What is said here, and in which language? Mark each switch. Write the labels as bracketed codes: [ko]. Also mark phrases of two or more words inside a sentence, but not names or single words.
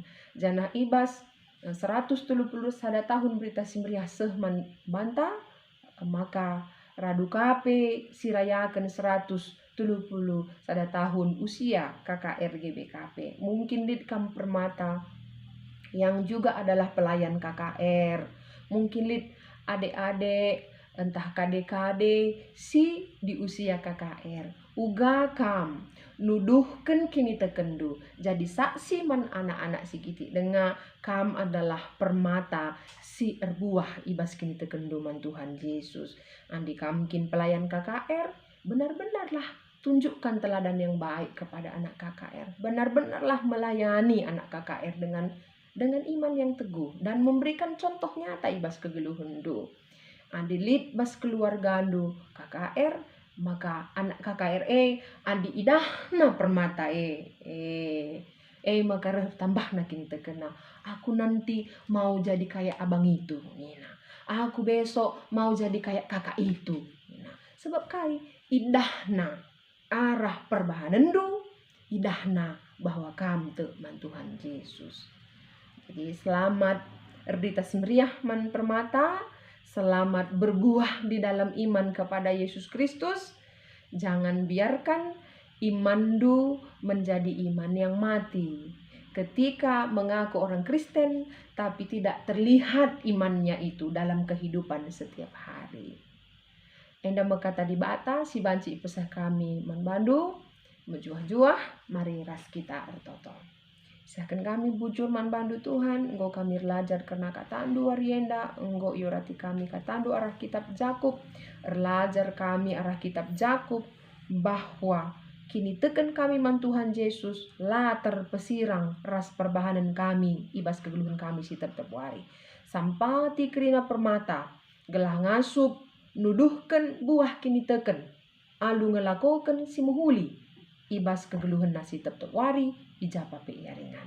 [btx] Jana ibas 130 sada tahun berita si meriah sehman banta, maka radu kape sirayakan 130 sada tahun usia KKR GBKP. Mungkin di kam permata [id] yang juga adalah pelayan KKR, [btx] mungkin lid adik-adik entah kade-kade si di usia KKR, uga kam nuduhken kini tekendu jadi saksi man anak-anak si kiti denga kam adalah permata si erbuah ibas kini tekendu man Tuhan Yesus. Andi kam kin pelayan KKR, [id] benar-benarlah tunjukkan teladan yang baik kepada anak KKR, benar-benarlah melayani anak KKR dengan iman yang teguh dan memberikan contoh nyata [btx] ibas kegeluhan du. Andi lid bas keluarga ndu KKR, maka anak KKR andi idahna permata maka tambah nakin terkena [id] aku nanti mau jadi kayak abang itu [btx] nina, [id] aku besok mau jadi kayak kakak itu [btx] nina. Sebab kai idahna arah perbahanan ndu, idahna bahwa kam te man Tuhan Yesus. Jadi selamat erdita semeriah man permata, [id] selamat berbuah di dalam iman kepada Yesus Kristus. Jangan biarkan Imandu menjadi iman yang mati. Ketika mengaku orang Kristen tapi tidak terlihat imannya itu dalam kehidupan setiap hari. [btx] Enda mekata di bata si banci pesah kami manbandu menjuah-juah mari ras kita ertoto. Saken kami bujur manbandu Tuhan, engkau kami [id] belajar karena [btx] katandu warienda, engkau iurati kami katandu arah kitab Jakub, erlajar kami arah kitab Jakub bahwa kini teken kami man Tuhan Yesus la terpesirang ras perbahanan kami ibas kegeluhan kami si tetap wari. Sampati kerina permata gelah ngasup nuduhkan buah kini teken alu ngelakoken si muhuli ibas kegeluhan nasi tetap wari ijapa pe iaringan.